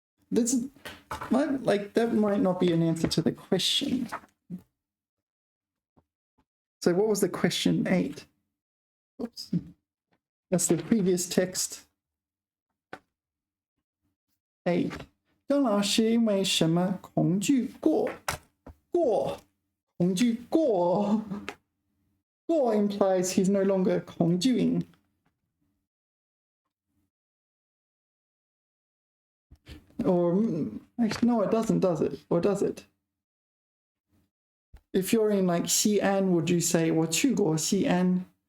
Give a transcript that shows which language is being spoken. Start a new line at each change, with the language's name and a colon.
English: This, like, that might not be an answer to the question. So what was the question 8? Oops. That's the previous text. 8.
Chinese: 张老师因为什么恐惧过? 恐惧过
English: 过 implies he's no longer 恐惧. Or, actually, no, it doesn't, does it? Or does it? If you're in like Xi'an, would you say
Chinese: 我去过西安?